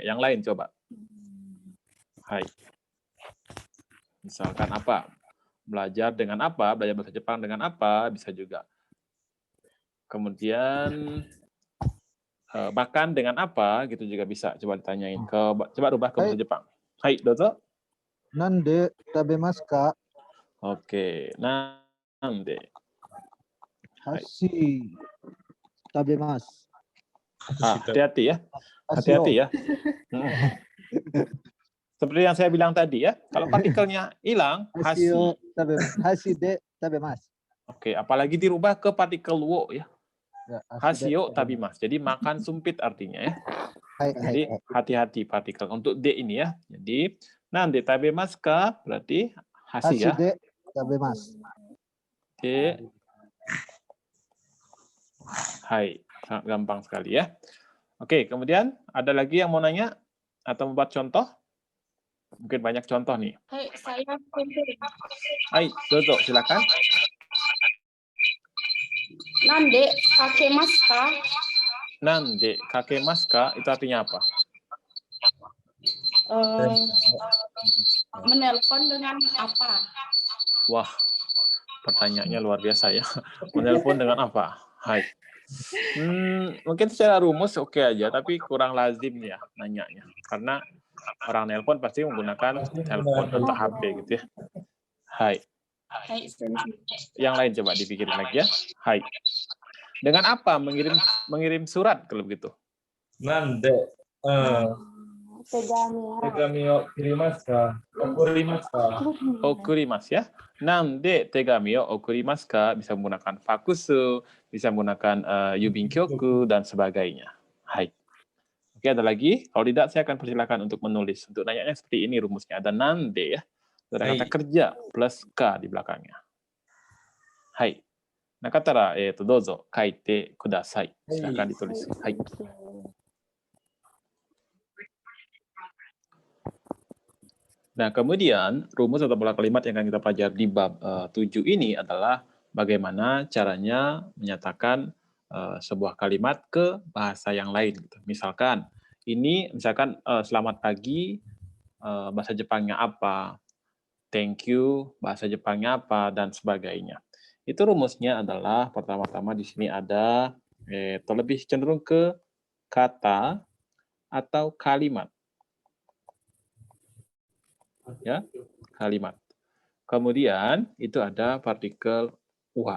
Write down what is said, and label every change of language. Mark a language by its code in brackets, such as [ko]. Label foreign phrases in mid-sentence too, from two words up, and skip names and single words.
[id] Yang lain coba. Hai. Misalkan apa? Belajar dengan apa? Belajar bahasa Jepang dengan apa? Bisa juga. Kemudian makan dengan apa? Gitu juga bisa. Coba ditanyain. Coba rubah ke bahasa Jepang. Hai, dozo. [ja] Nande tabemasu ka? [id] Oke. Nande. [ja] Hashi tabemasu. [id] Hati-hati ya. Hati-hati ya. Seperti yang saya bilang tadi ya. Kalau partikelnya hilang, hashi. [ja] Hashi de tabemasu. [id] Oke, apalagi dirubah ke partikel wo ya. Ya, [ja] Hasio tabimas. [id] Jadi makan sumpit artinya ya. Jadi hati-hati partikel untuk D ini ya. Jadi nanti [ja] tabimas ka [id] berarti hashi ya. [ja] Hashi de tabemasu. [id] D. Hai, sangat gampang sekali ya. Oke, kemudian ada lagi yang mau nanya atau membuat contoh? Mungkin banyak contoh nih. Hai, saya sensei. Hai, Dodo, silakan. [ja] Nande kakemasu ka? Nande kakemasu ka [id] itu artinya apa? Menelpon dengan apa? Wah, pertanyaannya luar biasa ya. Menelpon dengan apa? Hai. Mungkin secara rumus oke aja, tapi kurang lazim ya nanyanya. Karena orang nelpon pasti menggunakan telepon atau HP gitu ya. Hai. [ja] Hai, sensei. [id] Yang lain coba dipikirin lagi ya. Hai. Dengan apa mengirim surat kalau begitu? [ja] Nande tegami o kirimasu ka? Okurimasu ka? [id] Okurimasu ya. [ja] Nande tegami o okurimasu ka [id] bisa menggunakan fakusu, bisa menggunakan [ja] yubin kyoku [id] dan sebagainya. Hai. Oke, ada lagi? Kalau tidak, saya akan persilakan untuk menulis. Untuk nanyanya seperti ini rumusnya. Ada nande ya. Ada kata kerja plus K di belakangnya. Hai. Nakatara, [ja] dozo, kaite kudasai. [id] Silakan ditulis. Hai. Nah, kemudian rumus atau pola kalimat yang akan kita pelajari di bab 7 ini adalah bagaimana caranya menyatakan sebuah kalimat ke bahasa yang lain. Gitu. Misalkan, selamat pagi, bahasa Jepangnya apa, [en] thank you, [id] bahasa Jepangnya apa, dan sebagainya. Itu rumusnya adalah pertama-tama di sini ada lebih cenderung ke kata atau kalimat. Ya, kalimat. Kemudian itu ada partikel wa.